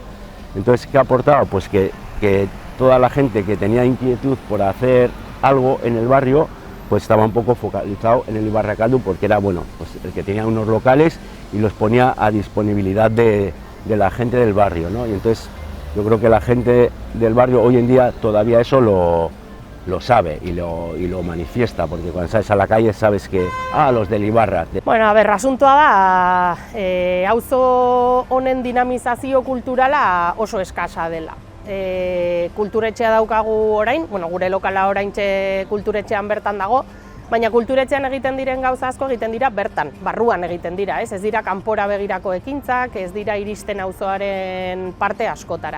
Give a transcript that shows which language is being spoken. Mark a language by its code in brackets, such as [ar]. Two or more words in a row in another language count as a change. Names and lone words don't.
[es] Entonces, ¿qué ha aportado? Pues que toda la gente que tenía inquietud por hacer algo en el barrio, pues estaba un poco focalizado en el Ibarrakaldu, porque era, bueno, pues el que tenía unos locales y los ponía a disponibilidad de la gente del barrio, ¿no? Y entonces yo creo que la gente del barrio hoy en día todavía eso lo sabe y lo manifiesta, porque cuando sales a la calle sabes que, los del Ibarra. Bueno, a ver, [eu] asuntoa da, auzo honen dinamizazio kulturala oso eskasa dela. Kulturetxea daukagu orain, gure lokala oraintxe kulturetxean bertan dago, baina kulturetxean egiten diren gauza asko egiten dira bertan, barruan egiten dira, ez dira kanpora begirako ekintzak, ez dira iristen auzoaren parte askotara.